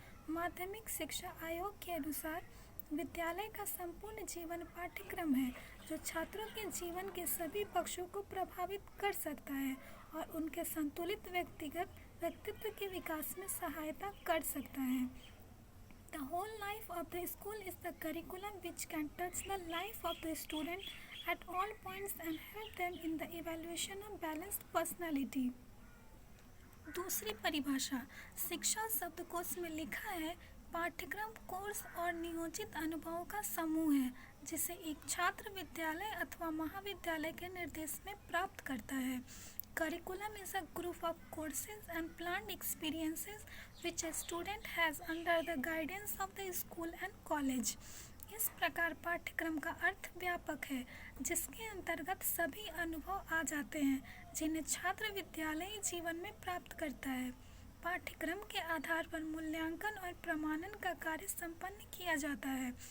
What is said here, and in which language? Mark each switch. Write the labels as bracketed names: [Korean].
[Hindi] माध्यमिक शिक्षा आयोग के अनुसार विद्यालय का संपूर्ण जीवन पाठ्यक्रम है, जो छात्रों के जीवन के सभी पक्षों को प्रभावित कर सकता है और उनके संतुलित व्यक्तित्व के विकास में सहायता कर सकता है। [English] The whole life of the school is the curriculum which can touch the life of the student at all points and help them in the evaluation of balanced personality. [Hindi] दूसरी परिभाषा। शिक्षा शब्दकोश में लिखा है, पाठ्यक्रम, कोर्स और नियोजित अनुभवों का समूह है जिसे एक छात्र विद्यालय अथवा महाविद्यालय के निर्देश में प्राप्त करता है। [English] Curriculum is a group of courses and planned experiences which a student has under the guidance of the school and college. [Hindi] इस प्रकार पाठ्यक्रम का अर्थ व्यापक है, जिसके अंतर्गत सभी अनुभव आ जाते हैं जिन्हें छात्र विद्यालयी जीवन में प्राप्त करता है। पाठ्यक्रम के आधार पर मूल्यांकन और प्रमाणन का कार्य संपन्न किया जाता है।